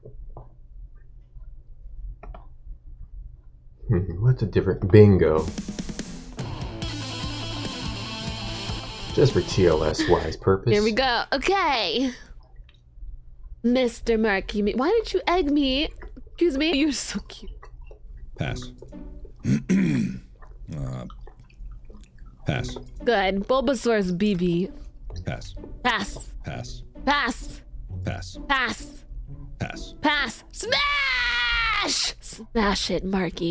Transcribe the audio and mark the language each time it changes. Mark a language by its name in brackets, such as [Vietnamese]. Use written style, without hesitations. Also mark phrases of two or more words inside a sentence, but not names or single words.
[English] What's a different bingo? Just for TLS wise purpose. Here we go. Okay. Mr. Marky, why did you egg me? Excuse me. You're so cute. Pass. Pass. Good. Bulbasaur's BB. Pass. Pass. Pass. Pass. Pass. Pass. Pass. Pass. Smash! Smash it, Marky.